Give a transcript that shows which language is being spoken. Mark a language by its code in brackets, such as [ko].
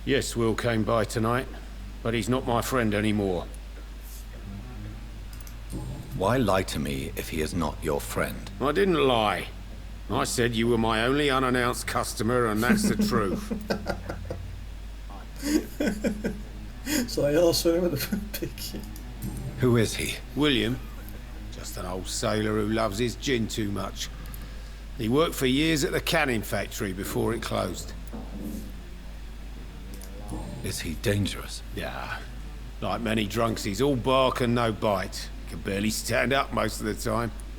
[en] Yes, Will came by tonight, but he's not my friend anymore. Why lie to me if he is not your friend? I didn't lie. I said you were my only unannounced customer, and that's the truth. [tr] Sana yalan söylemedim peki. [en] Who is he? William. Just an old sailor who loves his gin too much. He worked for years at the canning factory before it closed. Is he dangerous? Yeah. Like many drunks, he's all bark and no bite. Can barely stand up most of the time.